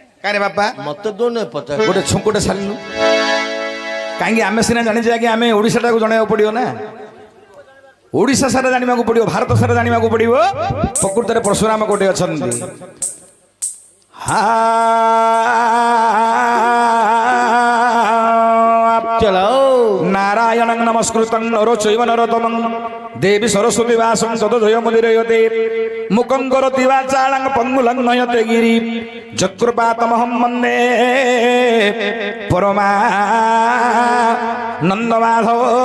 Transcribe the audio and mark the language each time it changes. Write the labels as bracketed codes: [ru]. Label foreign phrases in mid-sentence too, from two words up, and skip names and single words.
[or] କାରେ ବାପା ମତେ ଦଉନେ ପଚାର ଗୋଟେ ଛୁଙ୍କୁଟେ ସାରିଲୁ କାହିଁକି ଆମେ ସିନା ଜାଣିଛେ ଆଜ୍ଞା ଆମେ ଓଡ଼ିଶାଟାକୁ ଜଣାଇବାକୁ ପଡ଼ିବ ନା ଓଡ଼ିଶା ସାରା ଜାଣିବାକୁ ପଡ଼ିବ ଭାରତ ସାରା ଜାଣିବାକୁ ପଡ଼ିବ ପ୍ରକୃତରେ ପରଶୁରାମ କୋଉଠି ଅଛନ୍ତି [sa] नारायण नमस्कृत नरो चैव नरोत्तमं देवी सरस्वती वासं तदोदय मुदिरयते मुखं करोति वाचालं पंगुलं नयते गिरि जकृपातमहं वन्दे परमानन्दमाधव